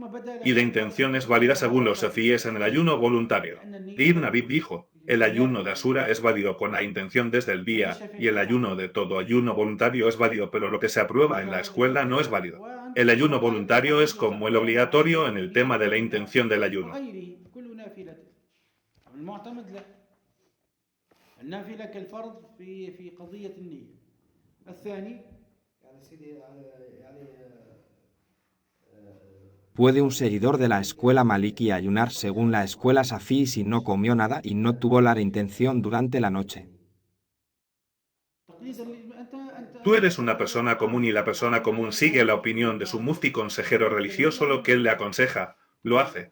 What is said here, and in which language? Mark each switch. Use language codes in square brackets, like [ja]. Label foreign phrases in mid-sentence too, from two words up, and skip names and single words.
[es] Y la intención es válida según los shafíes en el ayuno voluntario. Ibn Abib dijo, el ayuno de Asura es válido con la intención desde el día, y el ayuno de todo ayuno voluntario es válido, pero lo que se aprueba en la escuela no es válido. El ayuno voluntario es como el obligatorio en el tema de la intención del ayuno. [ar] النافلة كالفرض في قضية النية. الثاني يعني سيدي يعني [es] ¿Puede un seguidor de la escuela maliki ayunar según la escuela safí si no comió nada y no tuvo la intención durante la noche? Tú eres una persona común y la persona común sigue la opinión de su mufti consejero religioso, lo que él le aconseja, lo hace.